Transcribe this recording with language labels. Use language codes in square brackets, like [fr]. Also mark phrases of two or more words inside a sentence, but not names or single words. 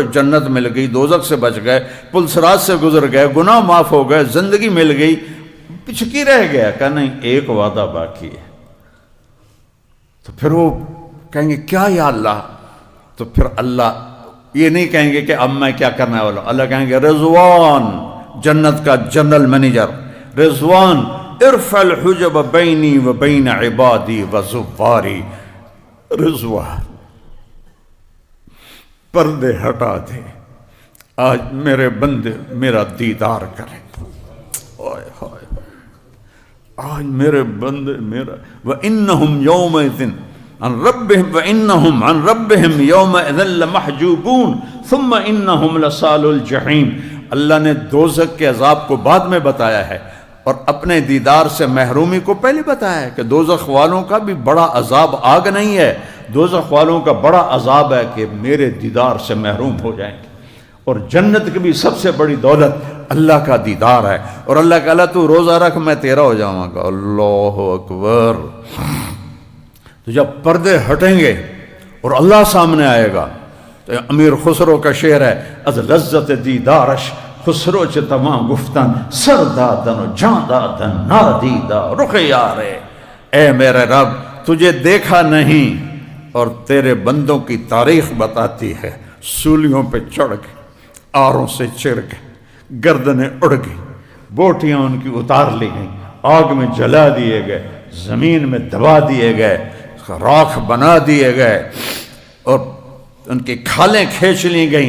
[ur] جنت مل گئی، دوزخ سے بچ گئے، پل صراط سے گزر گئے، گناہ معاف ہو گئے، زندگی مل گئی، پچھکی رہ گیا. کہ نہیں ایک وعدہ باقی ہے. تو پھر وہ کہیں گے کیا یا اللہ؟ تو پھر اللہ یہ نہیں کہیں گے کہ اب میں کیا کرنا والا. اللہ کہیں گے رضوان، جنت کا [en] general manager [ur] رضوان، [ar] ارفع الحجب بینی و بین عبادی و زواری. [ur] رضوان پردے ہٹا دے، آج میرے بندے میرا دیدار کریں. اوئے ہوئے، آج میرے بندے میرا. [ar] وَإِنَّهُمْ يَوْمَئِذٍ عَنْ رَبِّهِمْ وَإِنَّهُمْ عَنْ رَبِّهِمْ يَوْمَئِذٍ لَمَحْجُوبُونَ ثُمَّ إِنَّهُمْ لَصَالُو الْجَحِيمِ. [ur] اللہ نے دوزخ کے عذاب کو بعد میں بتایا ہے اور اپنے دیدار سے محرومی کو پہلے بتایا ہے کہ دوزخ والوں کا بھی بڑا عذاب آگ نہیں ہے، دوزخ والوں کا بڑا عذاب ہے کہ میرے دیدار سے محروم ہو جائیں گے. اور جنت کی بھی سب سے بڑی دولت اللہ کا دیدار ہے. اور اللہ کہا تو روزہ رکھ میں تیرا ہو جاؤں گا. [ar] اللہ اکبر. [ur] تو جب پردے ہٹیں گے اور اللہ سامنے آئے گا تو امیر خسرو کا شعر ہے، [fa] از لذت دیدارش خسرو چ تمام گفتن سر دادن و جان دادن نادیدہ رخ یارے. [ur] اے میرے رب تجھے دیکھا نہیں اور تیرے بندوں کی تاریخ بتاتی ہے. سولیوں پہ چڑھ گئے، آروں سے چر گئے، گردنیں اڑ گئی، بوٹیاں ان کی اتار لی گئیں، آگ میں جلا دیے گئے، زمین میں دبا دیے گئے، راکھ بنا دیے گئے اور ان کی کھالیں کھینچ لی گئیں.